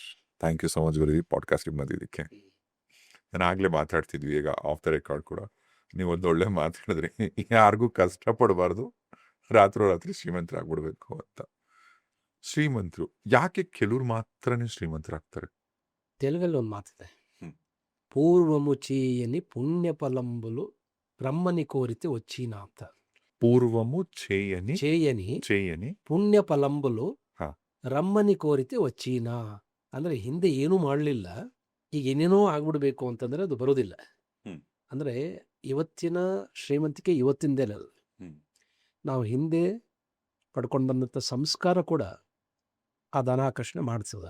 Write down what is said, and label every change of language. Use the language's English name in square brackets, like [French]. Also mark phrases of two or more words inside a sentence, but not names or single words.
[English] thank you so much [Kannada] ಗುರುಜಿ ಪಾಡ್ಕಾಸ್ಟಿಗೆ ಬಂದಿದ್ದಕ್ಕೆ. ನಾನು ಆಗಲೇ ಮಾತಾಡ್ತಿದ್ವಿ, ಈಗ [English] off the record [Kannada] ಕೂಡ ನೀವು ಒಂದು ಒಳ್ಳೆ ಮಾತಾಡಿದ್ರಿ, ಯಾರಿಗೂ ಕಷ್ಟಪಡಬಾರ್ದು, ರಾತ್ರಿ ಶ್ರೀಮಂತರಾಗ್ಬಿಡ್ಬೇಕು ಅಂತ. ಶ್ರೀಮಂತರು ಯಾಕೆ ಕೆಲವ್ರು ಮಾತ್ರನೇ ಶ್ರೀಮಂತರಾಗ್ತಾರೆ? ತೆಲುಗಲ್ಲಿ ಒಂದು ಮಾತಿದೆ, [Telugu] పూర్వము చేయని పుణ్యఫలంబులు బ్రహ్మని కోరితే వచ్చినా ಅಂತ. పూర్వము చేయని చేయని పుణ్యఫలంబులు రమ్మని కోరితే వచ్చినా [Kannada] ಅಂದ್ರೆ ಹಿಂದೆ ಏನೂ ಮಾಡಲಿಲ್ಲ, ಈಗ ಏನೇನೋ ಆಗ್ಬಿಡ್ಬೇಕು ಅಂತಂದ್ರೆ ಅದು ಬರೋದಿಲ್ಲ. ಅಂದ್ರೆ ಇವತ್ತಿನ ಶ್ರೀಮಂತಿಕೆ ಇವತ್ತಿಂದೇನಲ್ಲ, ನಾವು ಹಿಂದೆ ಪಡ್ಕೊಂಡು ಬಂದಂಥ ಸಂಸ್ಕಾರ ಕೂಡ ಆ ಧನಾಕರ್ಷಣೆ ಮಾಡಿಸ್ತದೆ.